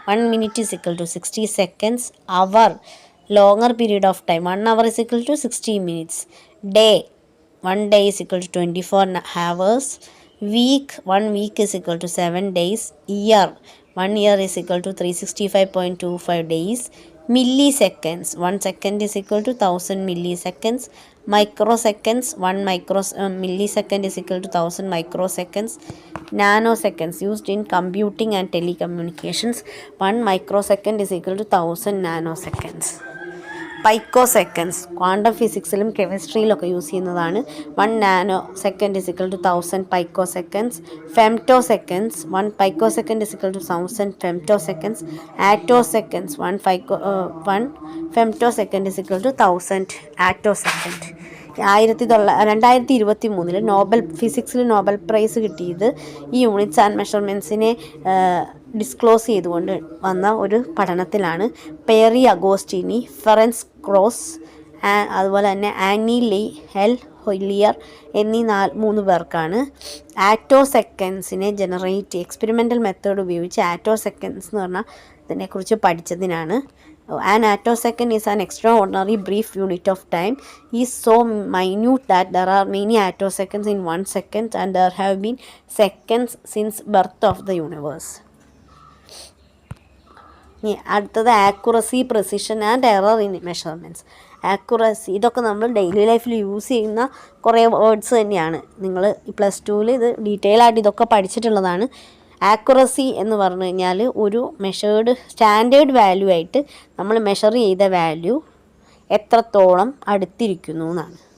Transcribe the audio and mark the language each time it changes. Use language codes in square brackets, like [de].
[en] 1 minute is equal to 60 seconds. Hour, longer period of time, 1 hour is equal to 60 minutes. Day, 1 day is equal to 24 hours. Week, 1 week is equal to 7 days. Year, 1 year is equal to 365.25 days. Milliseconds, 1 second is equal to 1000 milliseconds. Microseconds, 1 millisecond is equal to 1000 microseconds. Nanoseconds, used in computing and telecommunications. 1 microsecond is equal to 1000 nanoseconds. Picoseconds, [ml] quantum ഫിസിക്സിലും കെമിസ്ട്രിയിലൊക്കെ use ചെയ്യുന്നതാണ്. [en] 1 nanosecond is equal to 1000 picoseconds. Femtoseconds, 1 picosecond is equal to 1000 femtoseconds. Attoseconds, 1 femtosecond is equal to 1000 attosecond. [ml] 2023 ഫിസിക്സിൽ Nobel prize കിട്ടിയത് ഈ units and മെഷർമെൻറ്റ്സിനെ disclose ചെയ്തുകൊണ്ട് വന്ന ഒരു പഠനത്തിലാണ്. പേറി Agostini, ഫെറൻസ് cross, അതുപോലെ തന്നെ Annie Lee, L ഹൊയ്ലിയർ എന്നീ 3 പേർക്കാണ് ആറ്റോസെക്കൻഡ്സിനെ എക്സ്പെരിമെൻ്റൽ മെത്തേഡ് ഉപയോഗിച്ച് ആറ്റോസെക്കൻഡ്സ് എന്ന് പറഞ്ഞാൽ ഇതിനെക്കുറിച്ച് പഠിച്ചതിനാണ്. [en] An attosecond is an extraordinary brief unit of time. Is so minute that there are many attoseconds in 1 second and there have been seconds since birth of the universe. [ml] അടുത്തത് accuracy, precision and error in measurements. Accuracy, ഇതൊക്കെ നമ്മൾ daily ലൈഫിൽ use ചെയ്യുന്ന കുറേ words തന്നെയാണ്. നിങ്ങൾ +2 ഇത് detail ആയിട്ട് ഇതൊക്കെ പഠിച്ചിട്ടുള്ളതാണ്. ആക്യുറസി എന്ന് പറഞ്ഞു കഴിഞ്ഞാൽ ഒരു സ്റ്റാൻഡേർഡ് വാല്യൂ ആയിട്ട് നമ്മൾ മെഷർ ചെയ്ത വാല്യൂ എത്രത്തോളം അടുത്തിരിക്കുന്നു എന്നാണ്.